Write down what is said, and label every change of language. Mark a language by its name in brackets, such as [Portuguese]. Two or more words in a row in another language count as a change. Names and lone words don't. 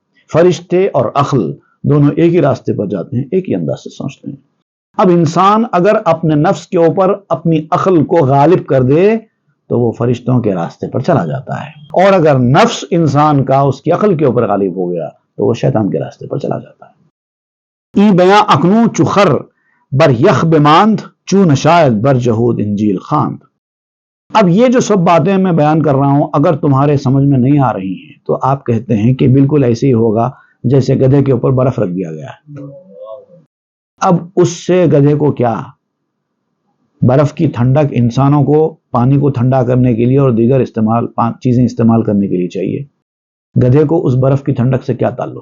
[Urdu] فرشتے اور عقل دونوں ایک ہی راستے پر جاتے ہیں، ایک ہی انداز سے سوچتے ہیں. اب انسان اگر اپنے نفس کے اوپر اپنی عقل کو غالب کر دے تو وہ فرشتوں کے راستے پر چلا جاتا ہے، اور اگر نفس انسان کا اس کی عقل کے اوپر غالب ہو گیا تو وہ شیطان کے راستے پر چلا جاتا ہے۔ [Persian] ای بیاں اکنوں چخر بر یخ بماند چون شاید بر جہود انجیل خواند۔ [Urdu] اب یہ جو سب باتیں میں بیان کر رہا ہوں اگر تمہارے سمجھ میں نہیں آ رہی ہیں تو آپ کہتے ہیں کہ بالکل ایسے ہی ہوگا جیسے گدھے کے اوپر برف رکھ دیا گیا ہے۔ اب اس سے گدھے کو کیا؟ برف کی ٹھنڈک انسانوں کو پانی کو ٹھنڈا کرنے کے لیے اور دیگر چیزیں استعمال کرنے کے لیے چاہیے، گدھے کو اس برف کی ٹھنڈک سے کیا تعلق؟